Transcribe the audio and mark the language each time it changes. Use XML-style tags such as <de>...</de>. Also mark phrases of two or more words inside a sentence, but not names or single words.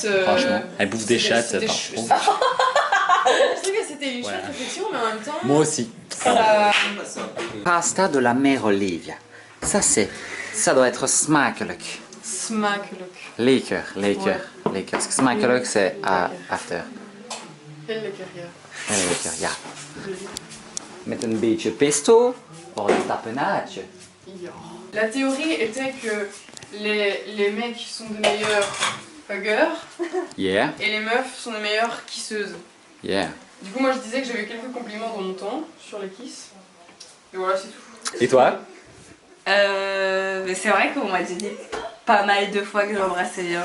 <fr>Franchement, elle bouffe des chattes c'était par chou- trop. Je trouve que c'était une chouette réflexion, mais en même temps. Moi aussi. Ça... Pasta de la mère Olivia. Ça doit être smakeluk. Smack look.</fr> <nl>Lekker.</nl> <fr>Parce que smakeluk c'est after.</fr> <nl>Heel lekker, ja. Lekker, ja. Met een beetje pesto voor een tapenade. Ja.</nl> <fr>La théorie était que les mecs sont de meilleurs huggers</fr> <en>Yeah,</en> <fr>et les meufs sont de meilleures kisseuses.</fr> <en>yeah.</en> <fr>Du coup, moi je disais que j'avais eu quelques compliments dans mon temps sur les kisses. Et voilà, c'est tout. Et toi? Mais c'est vrai qu'on m'a dit pas mal de fois que j'embrassais bien.</fr>